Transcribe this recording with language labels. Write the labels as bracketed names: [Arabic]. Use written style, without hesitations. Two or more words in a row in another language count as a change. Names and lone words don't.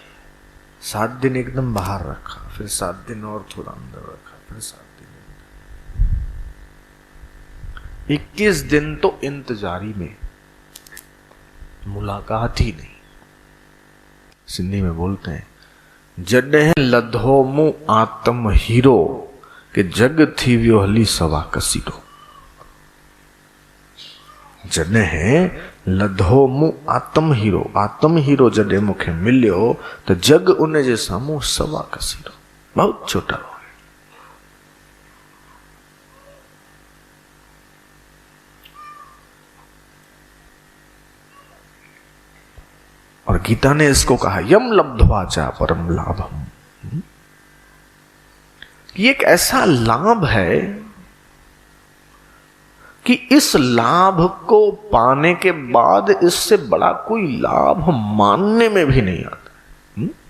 [Hindi] 7 दिन एकदम बाहर रखा, फिर 7 दिन और थोड़ा अंदर रखा, फिर 7 दिन। 21 दिन तो इंतजारी में, मुलाकात ही नहीं। सिंधी में बोलते हैं, [Sindhi] जॾहिं लधो मु आत्म हीरो के जग थी वियो हली सवा कसीरो। जॾहिं लधो मु आत्म हीरो जॾहिं मूंखे मिलियो तो जग उन जे साम्हूं सवा कसीरो, [Hindi] बहुत छोटा हो गया। और गीता ने इसको कहा [Sanskrit] यम लब्ध्वा च परम लाभम। [Hindi] ये एक ऐसा लाभ है कि इस लाभ को पाने के बाद इससे बड़ा कोई लाभ मानने में भी नहीं आता।